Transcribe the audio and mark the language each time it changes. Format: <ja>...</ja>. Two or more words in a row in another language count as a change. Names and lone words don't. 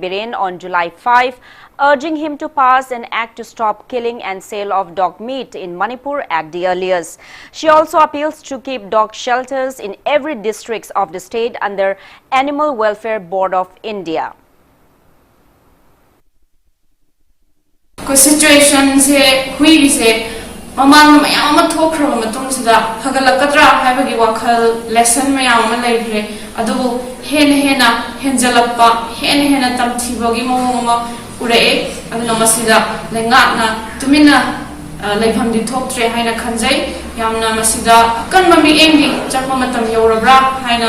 <en>Biren on July 5, urging him to pass an act to stop killing and sale of dog meat in Manipur at the earliest. She also appeals to keep dog shelters in every district of the state under Animal Welfare Board of India.</en> <mni>Situation se hui se mamang mayam thokra matung sida hagalakatra habagi wakal lesson mayam laihre adu hena henjalappa hena tamthibagi moma ure aduna masida lengatna tumina leifam di thoktre haina khanjai yamna masida kan mami engi chakma matam yorabra haina</mni>